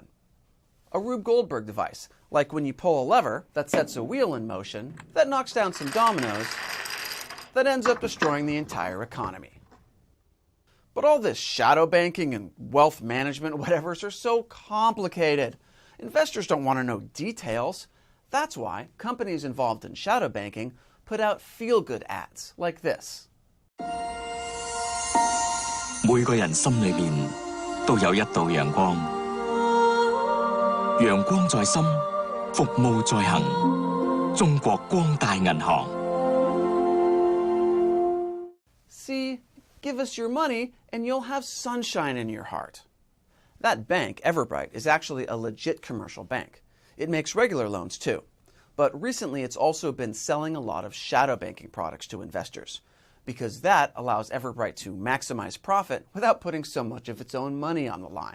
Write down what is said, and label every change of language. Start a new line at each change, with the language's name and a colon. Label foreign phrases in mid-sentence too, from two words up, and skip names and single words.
English: A Rube Goldberg device, like when you pull a lever that sets a wheel in motion, that knocks down some dominoes, that ends up destroying the entire economy. But all this shadow banking and wealth management whatevers are so complicated. Investors don't want to know details. That's why companies involved in shadow banking put out feel-good ads like this.
Chinese: 每個人心裏面都有一道陽光，陽光在心，服務在行。中國光大銀行。
English: See, give us your money and you'll have sunshine in your heart. That bank, Everbright, is actually a legit commercial bank. It makes regular loans too. But recently it's also been selling a lot of shadow banking products to investors, because that allows Everbright to maximize profit without putting so much of its own money on the line.